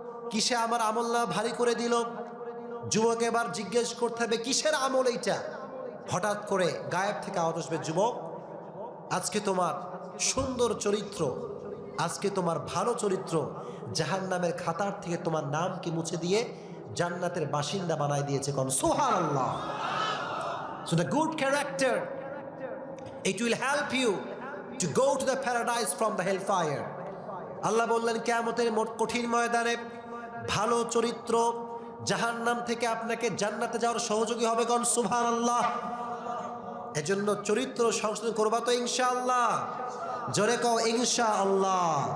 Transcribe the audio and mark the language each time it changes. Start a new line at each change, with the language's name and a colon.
Bangla: কিসে আমার আমলনামা ভারী করে দিল? যুবক এবার জিজ্ঞেস করতে হবে কিসের আমল এইটা। হঠাৎ করে গায়েব থেকে আওয়াজ আসবে, যুবক আজকে তোমার সুন্দর চরিত্র, আজকে তোমার ভালো চরিত্র জাহান্নামের খাতার থেকে তোমার নামকে মুছে দিয়ে জান্নাতের বাসিন্দা বানায় দিয়েছে। কোন সুবহানাল্লাহ।
English: So the good character, it will help you to go to the paradise from the hellfire.
Bangla: আল্লাহ বললেন কিয়ামতের কঠিন ময়দানে ভালো চরিত্র জাহান্নাম থেকে আপনাকে জান্নাতে যাওয়ার সহযোগী হবে। কোন সুবহানাল্লাহ। এজন্য চরিত্র সংশোধন করবা তো ইনশাআল্লাহ। জোরে কও ইনশাআল্লাহ।